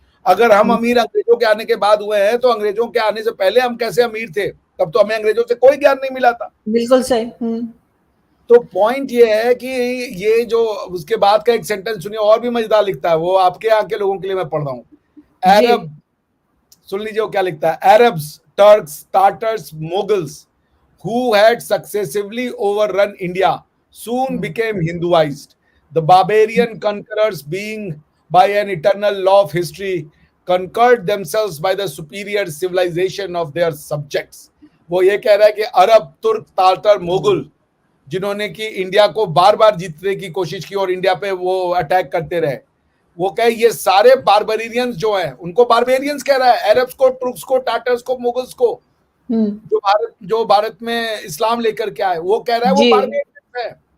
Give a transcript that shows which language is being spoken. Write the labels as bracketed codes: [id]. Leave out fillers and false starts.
[hi] अगर हम अमीर अंग्रेजों के आने के बाद हुए हैं तो अंग्रेजों के आने से पहले हम कैसे अमीर थे? तब तो हमें अंग्रेजों से कोई ज्ञान नहीं मिला था। बिल्कुल सही। तो पॉइंट ये है कि ये जो उसके बाद का एक सेंटेंस सुनिए, और भी मजेदार लिखता है, वो आपके यहाँ के लोगों के लिए मैं पढ़ रहा हूँ। अरब, सुन लीजिए वो क्या लिखता है। [en] Arabs, Turks, Tatars, Mughals who had successively overrun India soon became Hinduized. The barbarian conquerors, being by an eternal law of history, conquered themselves by the superior civilization of their subjects. [hi] वो ये कह रहा है कि अरब, तुर्क, तातर, मुगल जिन्होंने कि India को बार बार जीतने की कोशिश की और इंडिया पे वो अटैक करते रहे, वो कहे ये सारे बारबेरियंस जो हैं उनको बारबेरियंस कह रहा है, अरब्स को, तुर्क्स को, टाटर्स को, मुगल्स को, जो भारत में इस्लाम लेकर के आए, वो कह रहा है वो बारबेरियंस है।